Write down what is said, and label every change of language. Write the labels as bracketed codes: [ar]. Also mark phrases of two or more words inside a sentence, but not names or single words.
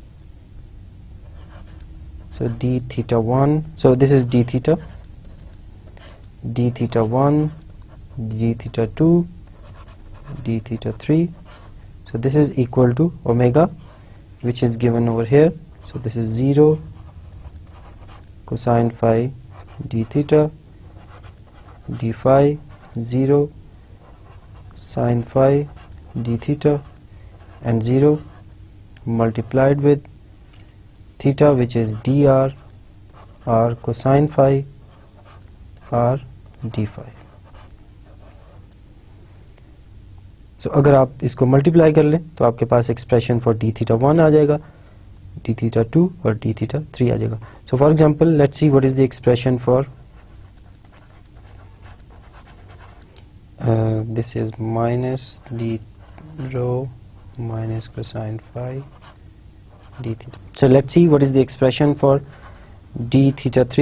[en] so d theta 1, so this is d theta 1, d theta 2, d theta 3, so this is equal to omega, which is given over here, so this is 0 cosine phi d theta, d phi 0 sine phi d theta, and 0 multiplied with theta, which is dr r cosine phi r d phi. [hi] So अगर आप इसको मल्टीप्लाई कर लें तो आपके पास [en] expression for d theta 1 [hi] आ जाएगा, [en] d theta 2 [hi] और [en] d theta 3 [hi] आ जाएगा. [en] so for example let's see what is the expression for this is minus d rho minus cosine phi d theta. So let's see what is the expression for d theta 3.